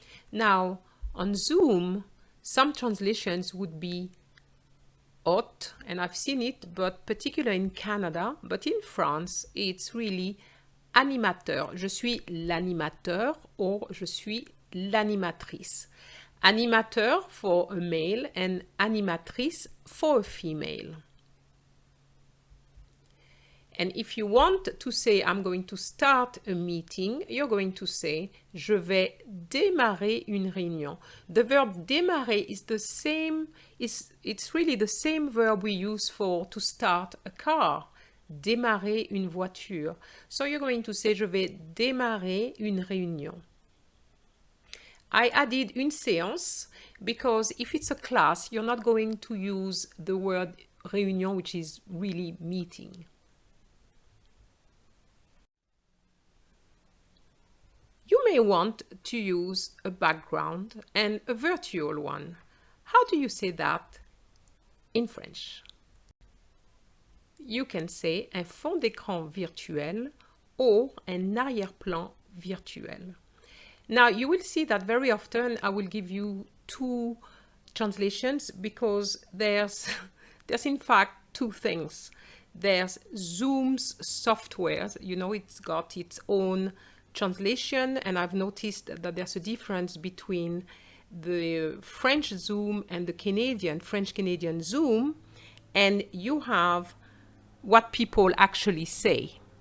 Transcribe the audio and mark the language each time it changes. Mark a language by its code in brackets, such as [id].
[en] Now, on Zoom, some translations would be hôte, and I've seen it, but particularly in Canada, but in France, it's really animateur. [fr] Je suis l'animateur or je suis l'animatrice. [en] Animateur for a male and animatrice for a female. And if you want to say, I'm going to start a meeting, you're going to say, [fr] je vais démarrer une réunion. [en] The verb démarrer is the same, it's really the same verb we use for to start a car. [fr] Démarrer une voiture. [en] So you're going to say, [fr] je vais démarrer une réunion. [en] I added [fr] une séance [en] because if it's a class, you're not going to use the word réunion, which is really meeting. You may want to use a background and a virtual one. How do you say that in French? You can say [fr] un fond d'écran virtuel [en] or [fr] un arrière-plan virtuel. [en] Now, you will see that very often I will give you two translations because there's in fact two things. There's Zoom's software, you know, it's got its own translation, and I've noticed that there's a difference between the French Zoom and the French-Canadian Zoom, and you have what people actually say.